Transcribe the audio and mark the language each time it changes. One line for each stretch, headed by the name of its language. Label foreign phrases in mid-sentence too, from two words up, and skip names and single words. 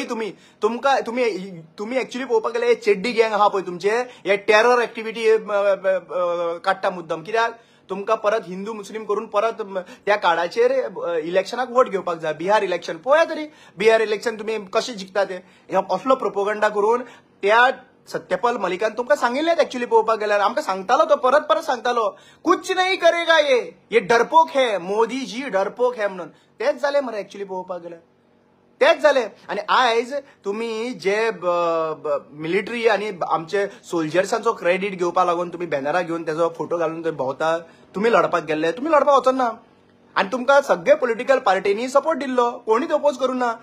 Konkani: तुम्ही एक्च्युअली पळोवपाक गेल्यार चेड्डी गँग आहा पळय तुमचे, हे
English: terror activity
Konkani: काडटा मुद्दम. कित्याक? तुमकां परत हिंदू मुस्लीम करून परत त्या कार्डाचेर इलेक्शनाक वोट घेवपाक जाय. बिहार इलेक्शन पळया तरी, बिहार इलेक्शन तुम्ही कशें जिखता ते. असलो प्रोपोगंडा करून त्या सत्यपाल मलिकान तुमकां सांगिल्लें एक्च्युअली पळोवपाक गेल्यार. आमकां सांगतालो तो, परत सांगतालो,
Hindi: कुछ नहीं करेगा ये डरपोक है, मोदी जी डरपोक है म्हणून.
Konkani: तेच जालें मरे एक्च्युअली पळोवपाक गेल्यार. तेच जालें. आनी आयज तुम्ही जे मिलिटरी आनी आमचे सोल्जर्सांचो क्रेडीट घेवपाक लागून तुम्ही बॅनरां घेवन त्याचो फोटो घालून थंय भोंवता. तुम्ही लढपाक गेल्ले, तुम्ही लढपाक वचना ना. आनी तुमकां सगळे
English: political party
Konkani: सपोर्ट दिल्लो, कोणीच ओपोज करूं ना.